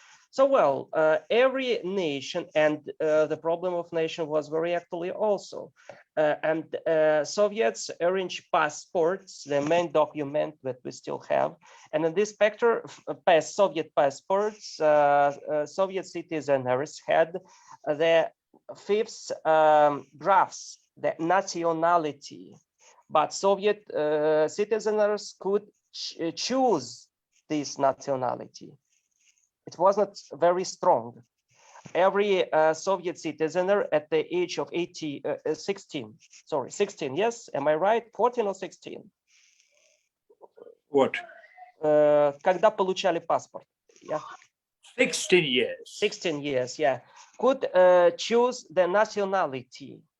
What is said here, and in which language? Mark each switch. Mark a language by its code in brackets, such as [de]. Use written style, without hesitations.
[en] So, well, every nation, and the problem of nation was very actually also, and Soviets arranged passports, the main document that we still have, and in this picture, Soviet passports, Soviet citizens had the fifth graphs, the nationality, but Soviet citizens could choose this nationality. It was not very strong. Every Soviet citizen at the age of 16, yes, am I right? 14 or 16? What? [ru] Когда получали паспорт? [en] Yeah. 16 years. 16 years, yeah. Could choose the nationality.